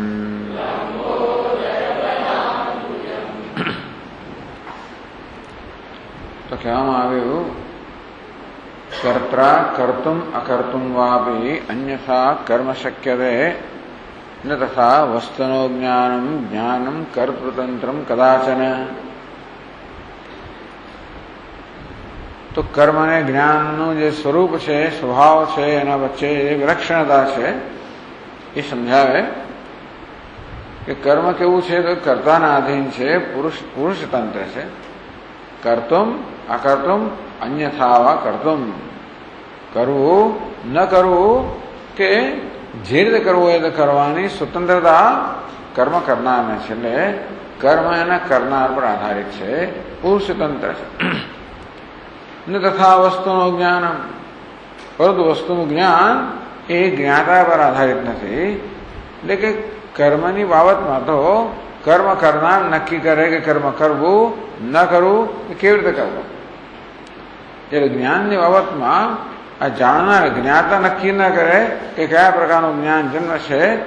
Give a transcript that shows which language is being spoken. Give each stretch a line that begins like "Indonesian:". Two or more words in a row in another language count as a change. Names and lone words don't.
Gujarati: તો કહેવામાં આવ્યું
Sanskrit: कर्त्रा कर्तुं अकर्तुं वापि अन्यथा कर्म शक्यते न तथा वस्तुनो ज्ञानं ज्ञानं कर्तृतंत्रं कदाचन।
Gujarati: તો કર્મ ને જ્ઞાનનું જે સ્વરૂપ છે સ્વભાવ છે એના વચ્ચે જે વિલક્ષણતા છે એ સમજાવે કે કર્મ કેવું છે તો કર્તાના અધીન છે, પુરુષ તંત્ર છે।
Sanskrit: કર્તુમ અકર્તુમ અન્યથા વા કર્તુમ
Gujarati: કરવું ન કરવું કે જે રીતે કરવું એ કરવાની સ્વતંત્રતા કર્મ કરનારને છે। એટલે કર્મ એના કરનાર પર આધારિત છે, પુરુષ તંત્ર છે।
Sanskrit: न तथा
Gujarati: वस्तुનું જ્ઞાન પરંતુ વસ્તુનું જ્ઞાન એ જ્ઞાતા પર આધારિત નથી। એટલે કે કર્મની બાબતમાં તો કર્મ કરનાર નક્કી કરે કે કર્મ કરવું ન કરવું એ કેવી રીતે કરવું। એટલે જ્ઞાનની બાબતમાં આ જાણનાર જ્ઞાતા નક્કી ન કરે કે કયા પ્રકારનું જ્ઞાન જન્મશે।